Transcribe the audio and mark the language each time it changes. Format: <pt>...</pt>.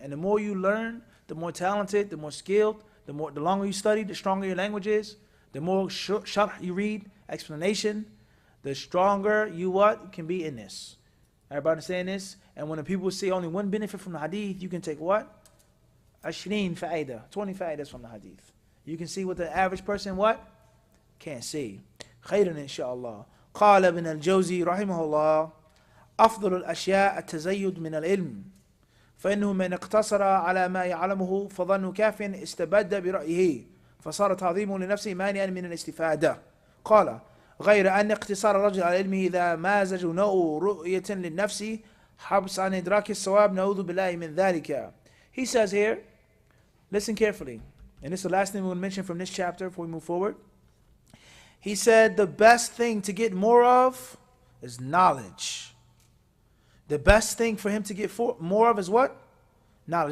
<en>And the more you learn, the more talented, the more skilled, the longer you study, the stronger your language is, the more sharh you read, explanation, the stronger you what can be in this. Everybody understand this? And when the people say only one benefit from the hadith, you can take what? 20 fa'idah from the hadith. You can see what the average person what? Can't see.</en> <ar>خيرا إن شاء الله. قال ابن الجوزي رحمه الله أفضل الأشياء التزيد من العلم فإنه من اقتصر على ما يعلمه فظن كاف استبد برأيه فصار تعظيمه لنفسه مانعا من الاستفادة. قال غير أن اقتصار الرجل على علمه إذا مازج نوع رؤية للنفس حبس عن إدراك الصواب نعوذ بالله من ذلك.</ar> <en>He says here, listen carefully, and this is the last thing we're going to mention from this chapter before we move forward. He said the best thing to get more of is knowledge. The best thing for him to get more of is what? Knowledge.</en>